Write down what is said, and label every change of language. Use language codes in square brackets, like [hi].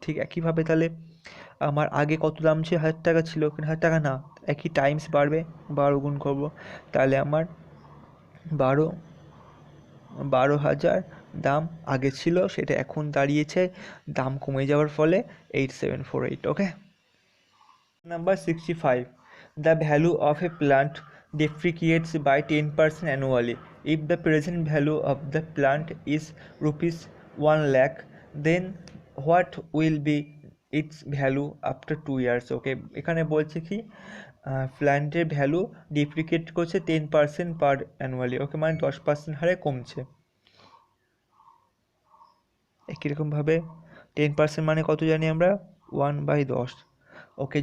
[bn] ঠিক একইভাবে তাহলে আমার আগে কত দাম ছিল 1000 টাকা ছিল, কিন্তু 1000 টাকা না, একই টাইমস বাড়বে, 12 গুণ করবো, তাহলে আমার 12,000 দাম আগে ছিল, সেটা এখন দাঁড়িয়েছে দাম কমে যাওয়ার ফলে 8748, ওকে। [en] Number 65. The value of a plant depreciates by 10% annually. If the present value of the plant is rupees 1 lakh, then what will be its value after 2 years? [bn] Okay, এখানে বলছে কি প্ল্যান্টের ভ্যালু ডিপ্রিকেট করছে 10% পার অ্যানুয়ালি, ওকে, মানে 10% হারে কমছে। একই রকমভাবে 10% মানে কত জানি আমরা 1/10, ওকে।